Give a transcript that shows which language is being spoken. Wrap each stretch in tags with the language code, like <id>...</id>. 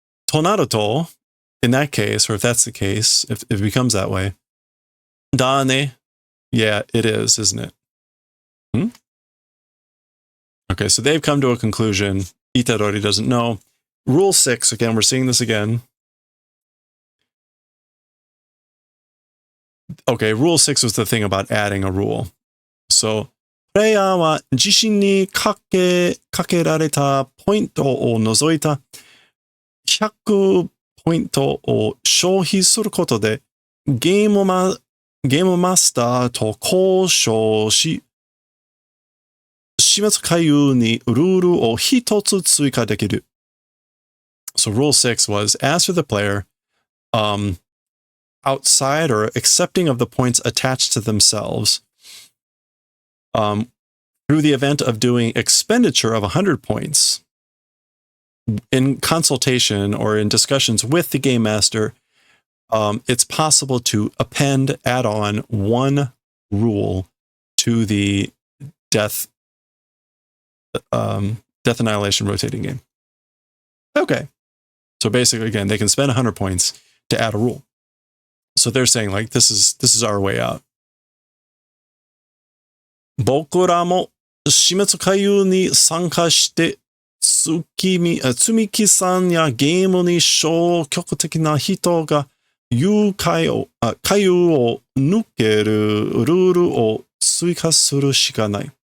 <ja>Tonaruto,</ja> <en>in that case, or if that's the case, if it becomes that way,</en> <ja>dane,</ja> <en>yeah, it is, isn't it? Okay, so they've come to a conclusion. Itadori doesn't know. Rule 6, again, we're seeing this again. Okay, rule 6 was the thing about adding a rule. So,</en> <ja>プレイヤーは自身にかけられたポイントを除いた100ポイントを消費することでゲームマスターと交渉し、始末回遊にルールを一つ追加できる。</ja> <en>So rule 6 was, as for the player, outside or accepting of the points attached to themselves, through the event of doing expenditure of 100 points, in consultation or in discussions with the game master, it's possible to add on one rule to the Death Annihilation rotating game. Okay. So basically, again, they can spend 100 points to add a rule. So they're saying, like, this is our way out.</en> <ja>僕らも死滅回遊に参加して積み木さんやゲームに消極的な人が回遊を抜けるルールを追加するしかない。</ja>